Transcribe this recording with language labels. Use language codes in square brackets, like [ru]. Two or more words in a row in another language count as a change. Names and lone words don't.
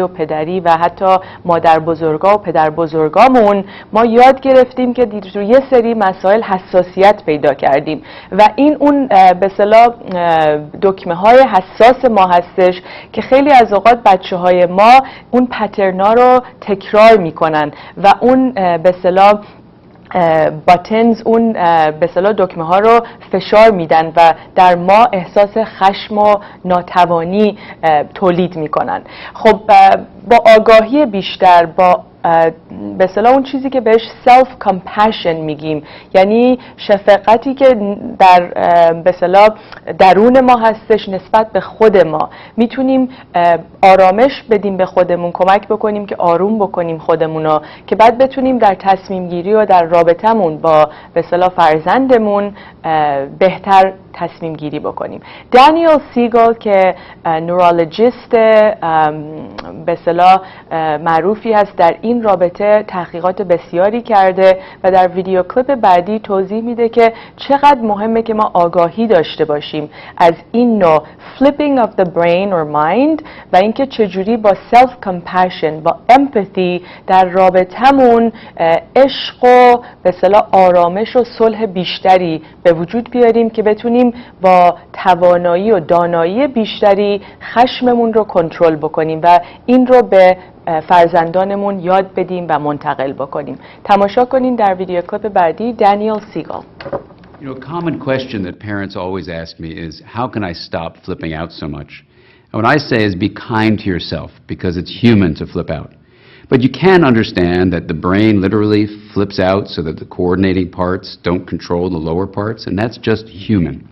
[fa] و پدری و حتی مادر بزرگا و پدر بزرگامون ما یاد گرفتیم که روی یه سری مسائل حساسیت پیدا کردیم و این اون به اصطلاح دکمه های حساس ما هستش که خیلی از اوقات بچه های ما اون پترنا رو تکرار میکنن و اون به اصطلاح باتنز، اون به اصطلاح دکمه ها رو فشار میدن و در ما احساس خشم و ناتوانی تولید میکنن. خب با آگاهی بیشتر، با به اصطلاح اون چیزی که بهش [en] self compassion [fa] میگیم، یعنی شفقتی که در به اصطلاح درون ما هستش نسبت به خود ما، میتونیم آرامش بدیم به خودمون، کمک بکنیم که آروم بکنیم خودمونو که بعد بتونیم در تصمیم گیری و در رابطمون با به اصطلاح فرزندمون بهتر تصمیم گیری بکنیم. دانیل سیگل که نورولوژیست به اصطلاح معروفی هست در این رابطه تحقیقات بسیاری کرده و در ویدیو کلیپ بعدی توضیح میده که چقدر مهمه که ما آگاهی داشته باشیم از این نوع [en] flipping of the brain or mind [fa] و اینکه چجوری با [en] self compassion، [fa] با empathy در رابطمون عشق و به اصطلاح آرامش و صلح بیشتری به وجود بیاریم که بتونیم با توانایی و دانایی بیشتری خشممون رو کنترل بکنیم و این رو به فرزندانمون یاد بدیم و منتقل بکنیم. تماشا کنین در ویدیو کلیپ بعدی دانیل سیگل. [en] You know, a common question that parents always ask me is, how can I stop flipping out so much? And what I say is be kind to yourself, because it's human to flip out. But you can understand that the brain literally flips out so that the coordinating parts don't control the lower parts, and that's just human.